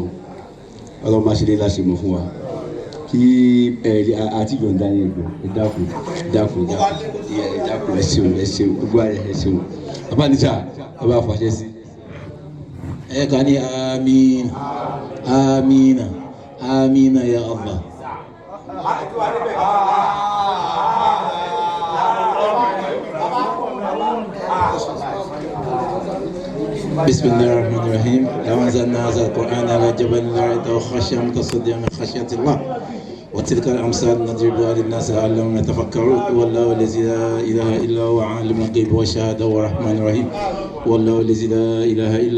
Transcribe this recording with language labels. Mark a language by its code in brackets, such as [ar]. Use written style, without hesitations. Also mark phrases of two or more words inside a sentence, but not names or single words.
[yo] Ọlọ́run máa ṣe lé láṣẹ mọ̀ fún wa. Kí àti ìjọba ní ẹgbẹ́ dákun ẹ ṣeun gbogbo ààrẹ ẹ ṣeun bàbá níta ẹ bá fàṣẹ sí. ẹ kàn ní [ar] آمين آمين يا الله. بسم الله الرحمن الرحيم لو أنزلنا هذا القرآن على جبل لرأيته خاشعا متصدعا من خشية الله وتلك الأمثال نضربها للناس لعلهم يتفكرون والله الذي لا إله إلا هو عالم الغيب والشهادة والرحمن الرحيم والله الذي لا إله إلا